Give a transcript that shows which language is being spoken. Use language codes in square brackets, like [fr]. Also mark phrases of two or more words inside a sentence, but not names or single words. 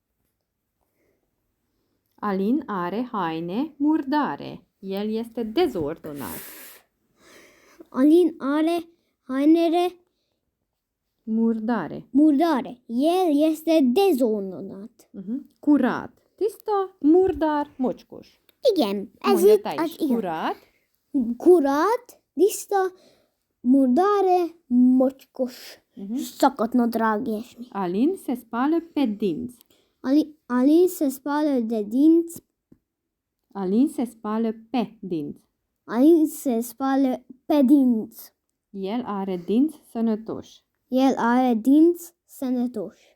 [ro] Alin are haine murdare. El este dezordonat. Alin are hainele Murdare. murdare. El este dezordonat. [hu] Curat. Tista murdar mocskos. Igen, ez Mondja itt te az is. igen. [ro] Kurat. [hu] Kurat, tiszta, murdare, mocskos, szakadt nadrág, ilyesmi. [ro] Alin se spală pe dinți. Alin se spală de dinți. Alin se spală pe dinți. Alin se spală pe dinți. El are dinți sănătoși. El are dinți sănătoși.